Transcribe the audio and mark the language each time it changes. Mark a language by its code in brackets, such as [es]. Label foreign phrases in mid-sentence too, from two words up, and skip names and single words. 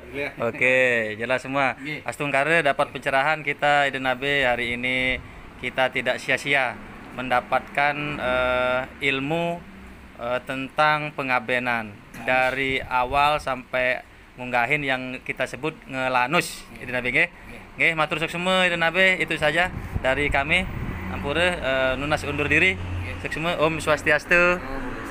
[id] Oke, jelas semua. Astungkare dapat pencerahan kita Ide Nabe hari ini, kita tidak sia-sia mendapatkan ilmu tentang pengabenan dari awal sampai ngunggahin yang kita sebut ngelanus Ide Nabe nggih. Nggih, matur semua Ide Nabe, itu saja dari kami. [ban] Ampura nunas undur diri. [id] Semua [ban] Om Swastiastu.